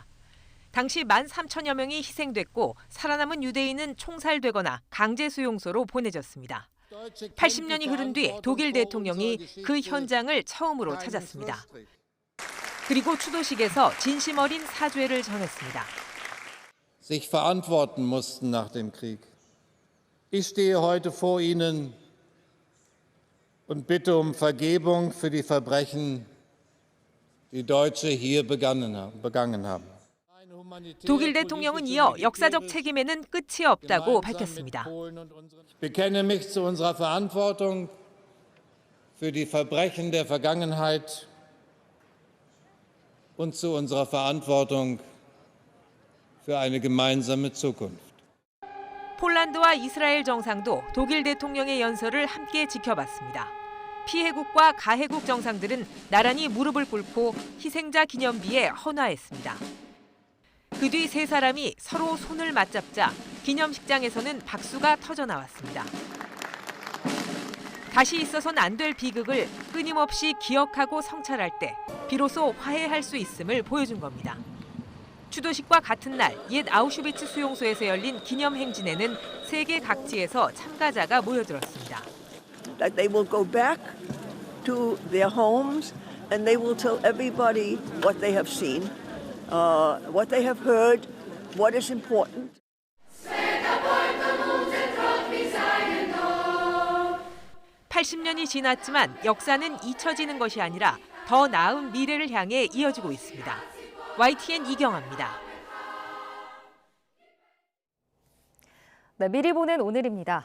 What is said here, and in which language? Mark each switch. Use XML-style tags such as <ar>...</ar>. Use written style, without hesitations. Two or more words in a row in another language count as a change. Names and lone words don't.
<ko>당시 13,000여 명이 희생됐고 살아남은 유대인은 총살되거나 강제 수용소로 보내졌습니다. 80년이 흐른 뒤 독일 대통령이 그 현장을 처음으로 찾았습니다. 그리고 추도식에서 진심 어린 사죄를 전했습니다.</ko> <de>sich verantworten mussten nach dem Krieg. Ich stehe heute vor Ihnen und bitte um Vergebung für die Verbrechen, die Deutsche hier begangen haben.</de> <ko>독일 대통령은 이어 역사적 책임에는 끝이 없다고 밝혔습니다.</ko> <de>Ich bekenne mich zu unserer Verantwortung für die Verbrechen der Vergangenheit und zu unserer Verantwortung für eine gemeinsame Zukunft.</de> <ko>폴란드와 이스라엘 정상도 독일 대통령의 연설을 함께 지켜봤습니다. 피해국과 가해국 정상들은 나란히 무릎을 꿇고 희생자 기념비에 헌화했습니다. 그 뒤 세 사람이 서로 손을 맞잡자 기념식장에서는 박수가 터져 나왔습니다. 다시 있어선 안 될 비극을 끊임없이 기억하고 성찰할 때 비로소 화해할 수 있음을 보여준 겁니다. 추도식과 같은 날 옛 아우슈비츠 수용소에서 열린 기념 행진에는 세계 각지에서 참가자가 모여들었습니다.</ko> <en>That they will go back to their homes and they will tell everybody what they have seen, what they have heard, what is important.</en> <ko>80년이 지났지만 역사는 잊혀지는 것이 아니라 더 나은 미래를 향해 이어지고 있습니다. YTN 이경아입니다. 네, 미리 보는 오늘입니다.</ko>